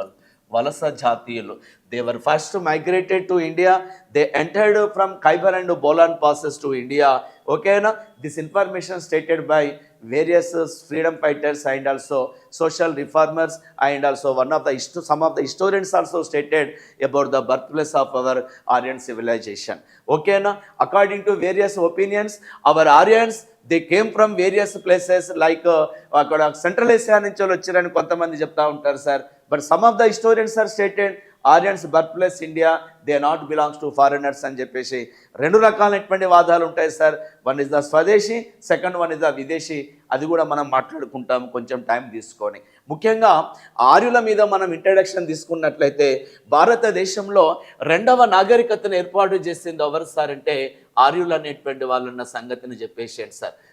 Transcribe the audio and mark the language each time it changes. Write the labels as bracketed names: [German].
[Telugu] వాళ్ళు వలస జాతీయులు. [English] They were first migrated to India. They entered from Khyber and Bolan passes to India. [Telugu] ఓకేనా. [English] This information stated by various freedom fighters and also social reformers and also some of the historians also stated about the birthplace of our Aryan civilization. Okay na, according to various opinions our Aryans they came from various places like [Telugu] అక్కడ central Asia నుంచి వచ్చారని కొంతమంది చెప్తా ఉంటారు sir. [English] but some of the historians are stated Aryans birth place India, they not belongs to foreigners [Telugu] అని చెప్పేసి రెండు రకాలైనటువంటి వాదాలు ఉంటాయి సార్. [English] One is the swadeshi, second one is the videshi. [Telugu] అది కూడా మనం మాట్లాడుకుంటాము కొంచెం టైం తీసుకొని. ముఖ్యంగా ఆర్యుల మీద మనం ఇంట్రడక్షన్ తీసుకున్నట్లయితే భారతదేశంలో రెండవ నాగరికతను ఏర్పాటు చేసింది ఎవరు సార్ అంటే ఆర్యులు అనేటువంటి వాళ్ళు ఉన్న సంగతిని చెప్పేసాడు సార్.